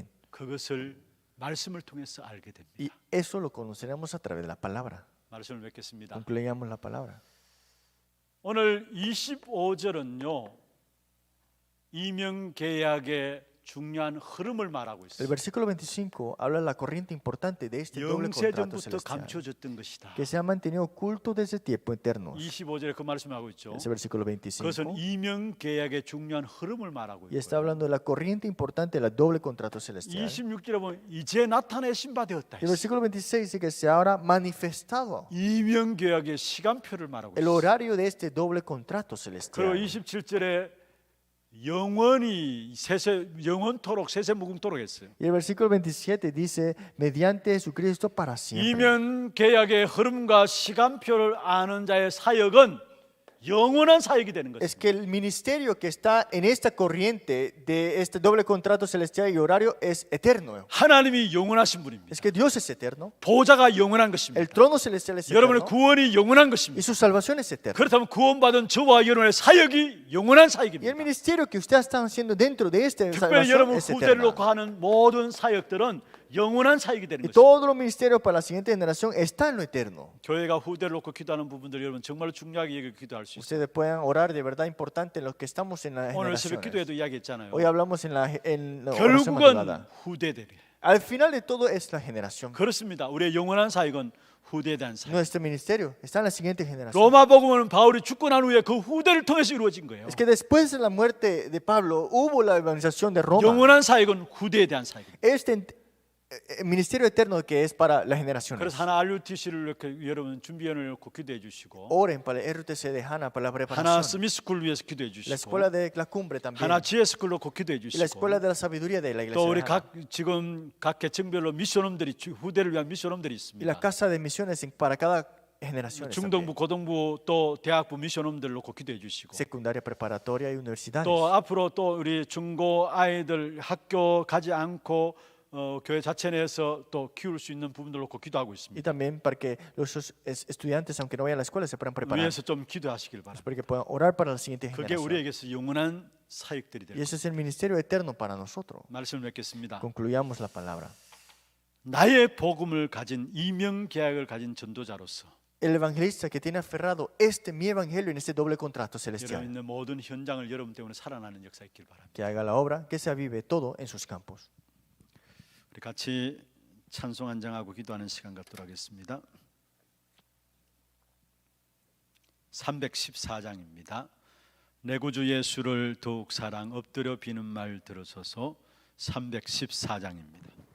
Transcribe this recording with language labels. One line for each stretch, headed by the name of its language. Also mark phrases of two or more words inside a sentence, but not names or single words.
Korean: 그것을 말씀을 통해서 알게 됩니다.
Spanish: Y eso lo conoceremos a través de la palabra.
Korean: 말씀을 맺겠습니다.
Spanish: Concluyamos la palabra.
Korean: 오늘 25절은요 이명계약의 중요한 흐름을 말하고
Spanish: El
Korean: 있어요.
Spanish: versículo 25 habla de la corriente importante de este doble contrato
Korean: 영세전부터
Spanish: celestial,
Korean: 감춰졌던 것이다.
Spanish: que se ha mantenido oculto desde tiempo eternos.
Korean: 25절에 그 말씀하고 있죠.
Spanish: Ese versículo
Korean: 그것은
Spanish: 25.
Korean: 이명 계약의 중요한 흐름을 말하고
Spanish: Y está
Korean: 있고요.
Spanish: hablando de la corriente importante de la doble contrato celestial.
Korean: 26절에 보면 이제 나타내신 바 되었다.
Spanish: Y el versículo 26 dice que se habrá manifestado
Korean: 이명 계약의 시간표를 말하고
Spanish: el
Korean: 있어요.
Spanish: horario de este doble contrato
Korean: 그리고
Spanish: celestial.
Korean: 27절에 영원히 영원토록 세세무궁토록 했어요.
Spanish: Y el versículo 27 dice, mediante Jesucristo para siempre.
Korean: 이명 계약의 흐름과 시간표를 아는 자의 사역은 영원한 사역이 되는
Spanish: Es
Korean: 것입니다.
Spanish: que el ministerio que está en esta corriente de este doble contrato celestial y horario es eterno.
Korean: 하나님이 영원하신 분입니다.
Spanish: Es que Dios es eterno,
Korean: 보좌가 영원한 것입니다.
Spanish: el trono celestial es
Korean: 여러분의
Spanish: eterno
Korean: 구원이 영원한
Spanish: y
Korean: 것입니다.
Spanish: su salvación es eterna.
Korean: 그렇다면 구원받은 저와 여러분의 사역이 영원한
Spanish: Y el
Korean: 사역입니다.
Spanish: ministerio que ustedes están haciendo dentro de esta
Korean: 특별히
Spanish: salvación
Korean: 여러분
Spanish: es
Korean: 후대를
Spanish: eterna.
Korean: 놓고 하는 모든 사역들은 영원한 사역이 되는
Spanish: Y
Korean: 것입니다.
Spanish: todos los ministerios para la siguiente generación están en lo eterno.
Korean: 교회가 후대를 놓고 기도하는 부분들 여러분 정말로 중요하게 여기 기도할 수 있어요.
Spanish: Ustedes pueden orar de verdad importante en lo que estamos en la
Korean: 오늘 새벽
Spanish: generación.
Korean: 기도에도 이야기했잖아요.
Spanish: Hoy hablamos en la oración
Korean: 결국은
Spanish: madrugada.
Korean: 후대들이.
Spanish: Al final de todo es la generación.
Korean: 그렇습니다. 우리의 영원한 사역은 후대에 대한 사역.
Spanish: Nuestro ministerio está en la siguiente generación.
Korean: 로마복음은 바울이 죽고 난 후에 그 후대를 통해서 이루어진 거예요.
Spanish: Es que después de la muerte de Pablo hubo la evangelización de Roma.
Korean: 영원한 사역은 후대에 대한 사역입니다.
Spanish: Este ministerio eterno que es para las generaciones.
Korean: 그래서 하나 RUTC를 이렇게 여러분 준비위원을 놓고 기도해 주시고
Spanish: Oren para el RTC de Hannah, para la
Korean: 하나
Spanish: preparación.
Korean: 스미스쿨 위해서 기도해
Spanish: La
Korean: 주시고
Spanish: escuela de la cumbre también.
Korean: 하나 GS쿨 놓고 기도해
Spanish: Y la escuela
Korean: 주시고
Spanish: de la sabiduría de la iglesia.
Korean: 또
Spanish: de
Korean: 우리
Spanish: Hannah.
Korean: 지금 각 계층별로 미션홈들이 후대를 위한 미션홈들이
Spanish: Y la
Korean: 있습니다.
Spanish: casa de misiones para cada generación.
Korean: 중등부, 고등부 또 대학부 미션홈들 놓고 기도해 주시고
Spanish: Secundaria, preparatoria y universidades.
Korean: 또 앞으로 또 우리 중고 아이들 학교 가지 않고 교회 자체 내에서 또 키울 수 있는 부분들 놓고 기도하고
Spanish: Y
Korean: 있습니다.
Spanish: también para que los estudiantes, aunque no vayan a la escuela, se puedan preparar.
Korean: 위에서 좀 기도하시길 바랍니다.
Spanish: Para que puedan orar para la siguiente
Korean: 그게
Spanish: generación.
Korean: 우리에게서 영원한 사역들이
Spanish: Y
Korean: 될
Spanish: ese es el ministerio eterno para nosotros.
Korean: 말씀을 맺겠습니다.
Spanish: Concluyamos la palabra.
Korean: 나의 복음을 가진 이명 계약을 가진 전도자로서
Spanish: El evangelista que tiene aferrado mi evangelio en este doble contrato
Korean: 여러분
Spanish: celestial.
Korean: 있는 모든 현장을 여러분 때문에 살아나는 역사 있길 바랍니다.
Spanish: Que haga la obra, que se avive todo en sus campos.
Korean: 우리 같이 찬송 한장하고 기도하는 시간 갖도록 하겠습니다. 314장입니다. 내 구주 예수를 더욱 사랑 엎드려 비는 말 들으소서. 314장입니다.